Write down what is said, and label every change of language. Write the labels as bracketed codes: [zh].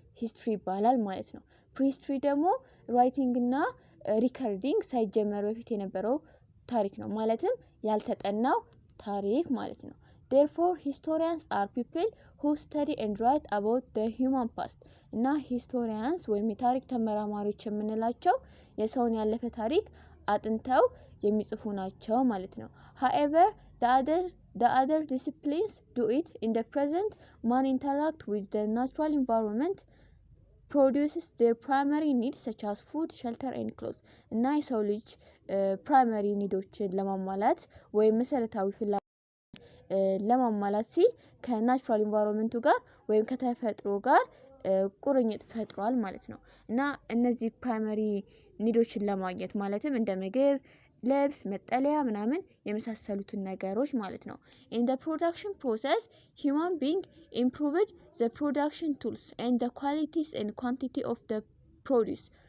[am] ሂስትሪ ይባላል ማለት ነው። ፕሪሂስትሪ ደግሞ ራይቲንግ እና ሪከርዲንግ ሳይጀመር በፊት የነበረው ታሪክ ነው። ማለትም ያልተጠናው ታሪክ ማለት ነው። [en] Therefore, historians are people who study and write about the human past. [am] እና ሂስቶሪያንስ ወይም የታሪክ ተመራማሪዎች የምንላቸው የሰውን ያለፈ ታሪክ አጥንተው የሚጽፉ ናቸው ማለት ነው። [en] However, the other disciplines do it in the present. Man interact with the natural environment, produces their primary needs such as food, shelter and clothes. [am] እና የሰው ልጅ ፕራይመሪ ኒዶችን ለማሟላት ወይም መሰረታዊ ፍላጎት ለማሟላት ሲል ከናቹራል ኢንቫይሮንመንቱ ጋር ወይም ከተፈጥሮ ጋር ቁርኝት ፈጥሯል ማለት ነው። እና እነዚህ ፕራይመሪ ኒዶችን ለማግኘት ማለትም እንደ ምግብ፣ ልብስ፣ መጠለያ ምናምን የመሳሰሉትን ነገሮች ማለት ነው። [en] In the production process, human being improved the production tools and the qualities and quantity of the produce.